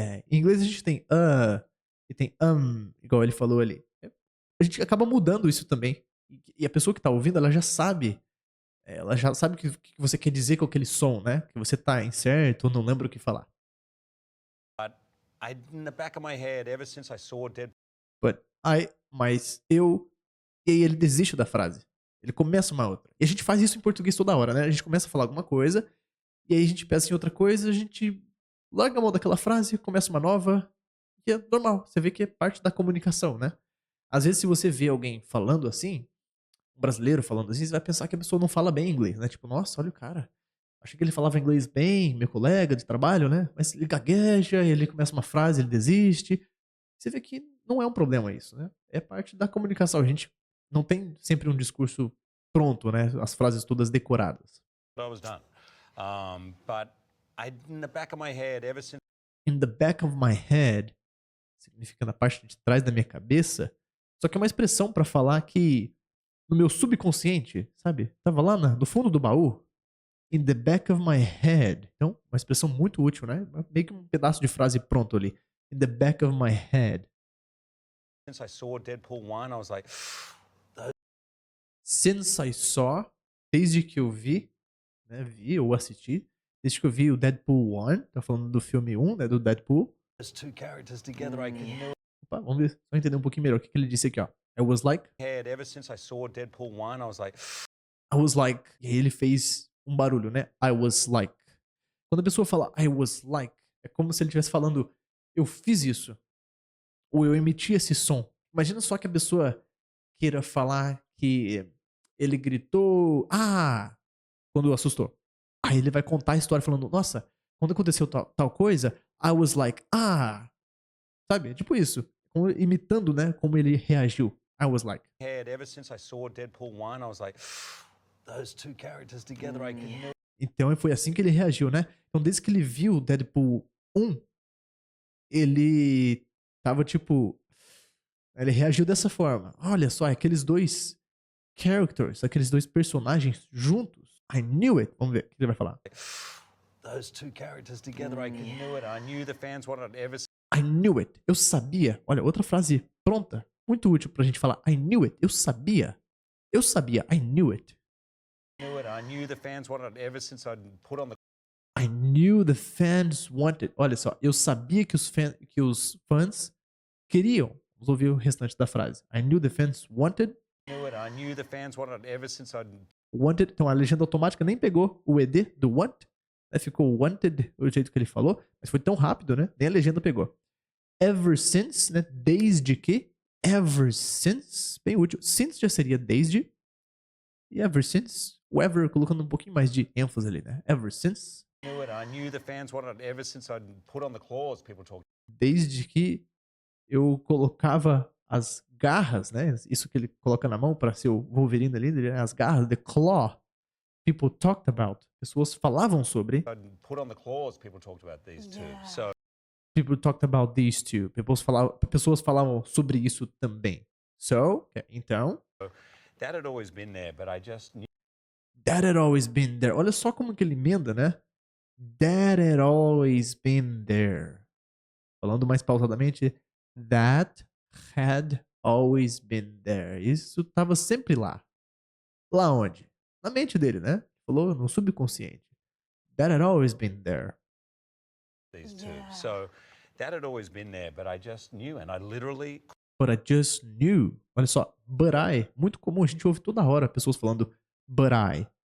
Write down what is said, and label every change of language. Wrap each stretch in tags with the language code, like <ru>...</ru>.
<pt>Em inglês a gente tem e tem igual ele falou ali. A gente acaba mudando isso também. E a pessoa que tá ouvindo, ela já sabe o que você quer dizer com aquele som, né? Que você tá incerto ou não lembra o que falar.</pt> <en>in the back of my head, ever since I saw Deadpool</en> <pt>Mas eu... E aí ele desiste da frase. Ele começa uma outra. E a gente faz isso em português toda hora, né? A gente começa a falar alguma coisa, e aí a gente pensa em outra coisa, a gente larga a mão daquela frase, começa uma nova, e é normal. Você vê que é parte da comunicação, né? Às vezes, se você vê alguém falando assim, um brasileiro falando assim, você vai pensar que a pessoa não fala bem inglês, né? Tipo, nossa, olha o cara. Achei que ele falava inglês bem, meu colega de trabalho, né? Mas ele gagueja, ele começa uma frase, ele desiste. Você vê que não é um problema isso, né? É parte da comunicação. A gente não tem sempre um discurso pronto, né? As frases todas decoradas.</pt> <en>I was done. But in the back of my head, ever since In the back of my head</en> <pt>significa na parte de trás da minha cabeça. Só que é uma expressão para falar que no meu subconsciente, sabe? Tava lá no fundo do baú.</pt> <en>In the back of my head.</en> <pt>Então, uma expressão muito útil, né? Meio que um pedaço de frase pronto ali.</pt> <en>In the back of my head. I saw Deadpool 1, I was like, Since I saw,</en> <pt>desde que eu vi, né? Vi ou assisti. Desde que eu vi o Deadpool 1, tá falando do filme 1, né? Do Deadpool.</pt> <en>there's two characters together I could never</en> <pt>Opa, vamos ver, só entender um pouquinho melhor o que ele disse aqui, ó.</pt> <en>I was like, had. Ever since I saw Deadpool 1, I was like, I was like.</en> <pt>E aí ele fez um barulho, né?</pt> <en>I was like.</en> <pt>Quando a pessoa fala I was like, é como se ele estivesse falando eu fiz isso. Ou eu emiti esse som. Imagina só que a pessoa queira falar que ele gritou quando assustou. Aí ele vai contar a história falando, nossa, quando aconteceu tal coisa,</pt> <en>I was like,</en> <pt>sabe? Tipo isso. Imitando, né, como ele reagiu.</pt> <en>I was like. had. Ever since I saw Deadpool 1, I was like, those two characters together I could never</en> <pt>Então foi assim que ele reagiu, né? Então desde que ele viu o Deadpool Um, ele tava tipo. Ele reagiu dessa forma. Olha só, aqueles dois characters, aqueles dois personagens juntos.</pt> <en>I knew it.</en> <pt>Vamos ver o que ele vai falar.</pt> <en>Those two characters together, I knew it. I knew the fans wanted it ever I knew it.</en> <pt>Eu sabia. Olha, outra frase pronta. Muito útil pra gente falar.</pt> <en>I knew it.</en> <pt>Eu sabia. Eu sabia.</pt> <en>I knew it. knew it. I knew the fans wanted it ever since I'd put on the I knew the fans wanted.</en> <pt>Olha só, eu sabia que os fãs queriam. Vamos ouvir o restante da frase.</pt> <en>I knew the fans wanted. knew it. I knew the fans wanted it ever since I'd Wanted.</en> <pt>Então a legenda automática nem pegou o ED do want. Né? Ficou wanted, o jeito que ele falou. Mas foi tão rápido, né? Nem a legenda pegou.</pt> <en>Ever since,</en> <pt>né? Desde que.</pt> <en>Ever since.</en> <pt>Bem útil. Since já seria desde. E ever since. O ever colocando um pouquinho mais de ênfase ali, né?</pt> <en>Ever since. knew it. I knew the fans wanted it ever since I'd put on the claws. People talk.</en> <pt>Desde que eu colocava as garras, né? Isso que ele coloca na mão para ser o Wolverine ali, né? As garras, the claw.</pt> <en>People talked about.</en> <pt>Pessoas falavam sobre.</pt> <en>I'd put on the claws. People talked about these two. Yeah. So People talked about these two.</en> <pt>Pessoas falavam sobre isso também. So, então,</pt> <en>that had always been there, but I just knew that had always been there.</en> <pt>Olha só como que ele emenda, né?</pt> <en>That had always been there.</en> <pt>Falando mais pausadamente,</pt> <en>that had always been there.</en> <pt>Isso estava sempre lá. Lá onde? Na mente dele, né? Falou no subconsciente.</pt> <en>That had always been there. these two. Yeah. So that had always been there, but I just knew, and I literally But I just knew.</en> <pt>Olha só,</pt> <en>but I.</en> <pt>Muito comum, a gente ouve toda hora pessoas falando but I.</pt>